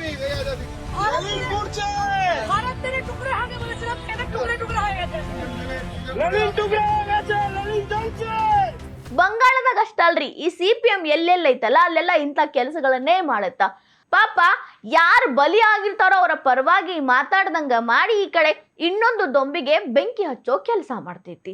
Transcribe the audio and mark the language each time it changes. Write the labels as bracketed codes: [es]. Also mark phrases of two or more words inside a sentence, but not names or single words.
[bn] ভারতের টুকরে আগে বলেছিলাম কেন টুকরে টুকরে হয়ে গেছে। [kn] ಬಂಗಾಳದಾಗ ಅಷ್ಟಲ್ರಿ, ಈ ಸಿಪಿಎಂ ಎಲ್ಲೆಲ್ಲೈತಲ್ಲ ಅಲ್ಲೆಲ್ಲ ಇಂಥ ಕೆಲಸಗಳನ್ನೇ ಮಾಡತ್ತ. ಪಾಪ ಯಾರು ಬಲಿ ಆಗಿರ್ತಾರೋ ಅವರ ಪರವಾಗಿ ಮಾತಾಡ್ದಂಗ ಮಾಡಿ ಈ ಕಡೆ ಇನ್ನೊಂದು ದೊಂಬಿಗೆ ಬೆಂಕಿ ಹಚ್ಚೋ ಕೆಲಸ ಮಾಡ್ತೈತಿ.